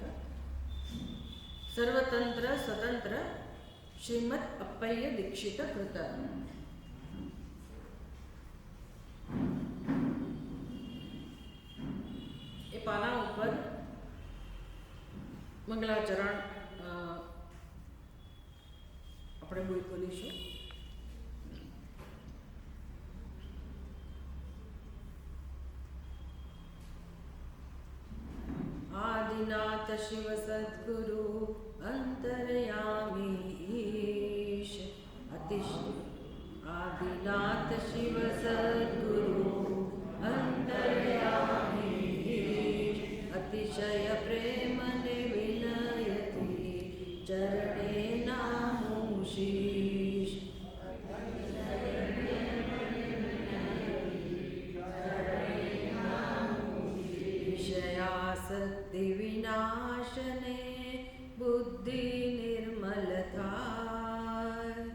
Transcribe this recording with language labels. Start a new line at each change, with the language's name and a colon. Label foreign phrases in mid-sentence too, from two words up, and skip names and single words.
Gujarati: સર્વતંત્ર સ્વતંત્ર શ્રીમદ અપ્પય્ય દીક્ષિત કૃત. એ પાના ઉપર મંગલાચરણ આપણે બોલીશું. આદિનાથ શિવ સદ્ગુરુ અંતર્યામી ઈશ અતિશ. આદિનાથ શિવ સદ્ગુરુ અંતર્યામી ઈશ અતિશય પ્રેમ ને વિનયતિ ચરણે નામુ શીશ. શક્તિ વિનાશને બુદ્ધિ નિર્મળ થાય.